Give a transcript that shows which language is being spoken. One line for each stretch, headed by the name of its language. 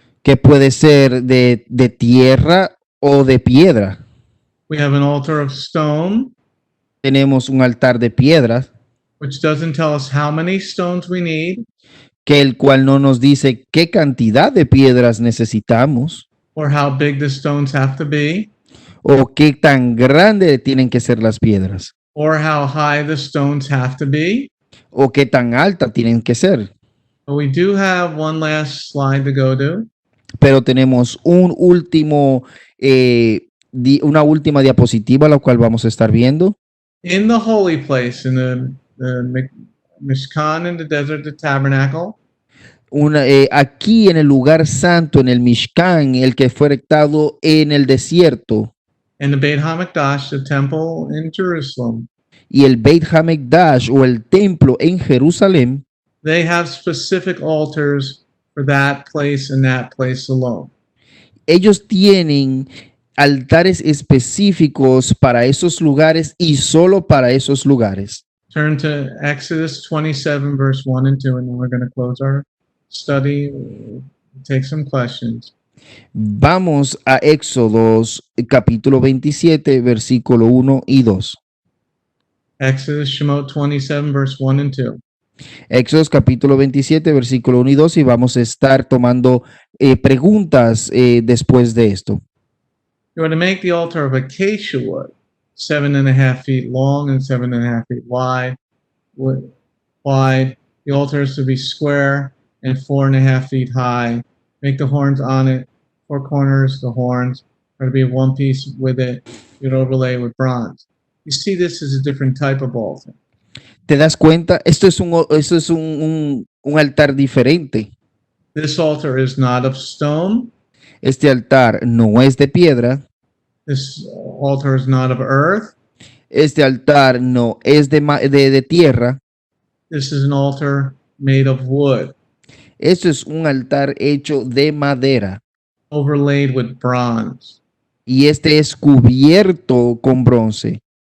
Spanish: que puede ser de tierra o de piedra.
English: We have an altar of stone,
Spanish: Tenemos un altar de piedra,
English: which doesn't tell us how many stones we need
Spanish: que el cual no nos dice qué cantidad de piedras necesitamos
English: or how big the stones have to be
Spanish: o qué tan grande tienen que ser las piedras
English: or how high the stones have to be.
Spanish: o qué tan alta tienen que ser.
English: But we do have one last slide to go to.
Spanish: Pero tenemos una última diapositiva, la cual vamos a estar viendo.
English: In the holy place, in the Mishkan in the desert, the tabernacle,
Spanish: Aquí en el lugar santo, en el Mishkan, el que fue erectado en el desierto,
English: and the Beit HaMikdash, the temple in Jerusalem,
Spanish: y el Beit HaMikdash o el templo en Jerusalén,
English: they have specific altars for that place and that place alone.
Spanish: ellos tienen altares específicos para esos lugares y solo para esos lugares.
English: Turn to Exodus 27, verse 1 and 2, and then we're going to close our study, take some questions.
Spanish: Vamos a Éxodos capítulo 27, versículo 1 y 2.
English: Exodus Shemot 27, verse 1 and 2.
Spanish: Éxodos capítulo 27, versículo 1 y 2, y vamos a estar tomando preguntas después de esto.
English: You are to make the altar of acacia wood, 7.5 feet long and 7.5 feet wide. The altar is to be square and 4.5 feet high. Make the horns on it, 4 corners. The horns are to be one piece with it. You'd overlay with bronze. You see, this is a different type of altar.
Spanish: ¿Te das cuenta? Esto es un altar diferente.
English: This altar is not of stone.
Spanish: Este altar no es de piedra.
English: This altar is not of earth.
Spanish: Este altar no es de tierra.
English: This is an altar made of wood.
Spanish: Esto es un altar hecho de madera
English: overlaid with bronze.
Spanish: y este es cubierto con bronce.